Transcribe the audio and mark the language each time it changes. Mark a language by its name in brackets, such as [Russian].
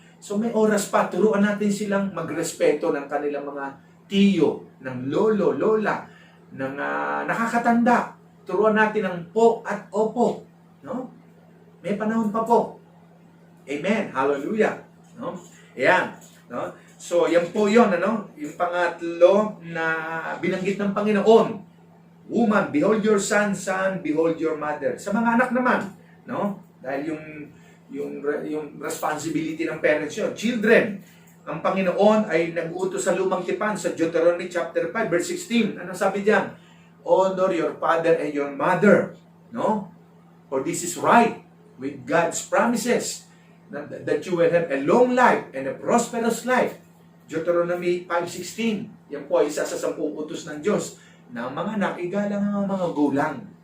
[Filipino] So may oras pa, turuan natin silang magrespeto ng kanilang mga tiyo, ng lolo, lola, ng nakakatanda. Turuan natin ng po at opo. No? May panahon pa po. Amen. Hallelujah. No? Ayan. No? So, yan po yun. Ano? Yung pangatlo na binanggit ng Panginoon. [English] Woman, behold your son, son, behold your mother. [Filipino] Sa mga anak naman. No? Dahil yung responsibility ng parents yun. Children, ang Panginoon ay nag-utos sa lumang tipan sa Deuteronomy chapter 5 verse 16. Ano sabi diyan? [English] Honor your father and your mother, no? For this is right with God's promises that you will have a long life and a prosperous life. Deuteronomy 5:16. [Filipino] Yan po ay isa sa 10 utos ng Diyos na ang mga anak, igalang ang mga gulang.